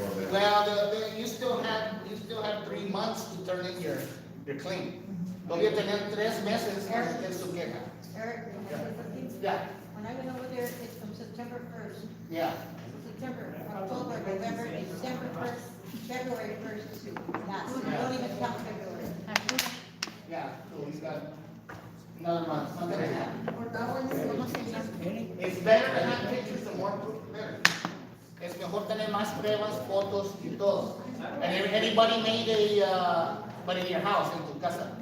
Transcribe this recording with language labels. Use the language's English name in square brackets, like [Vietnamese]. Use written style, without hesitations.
[English] Well, you still have 3 months to turn in your claim. [Spanish] Voy a tener 3 meses para hacer su queja. [English] Eric, Yeah, when I went over there, it's from September 1st, yeah. September, October, November, December 1st, February 1st to last. We don't even count February. Yeah, so he's got another month, month and a half. It's better to have pictures and more proof, better. [Spanish] Es mejor tener más pruebas, fotos y todo. [English] And if anybody made but in your house, [Spanish] en tu casa.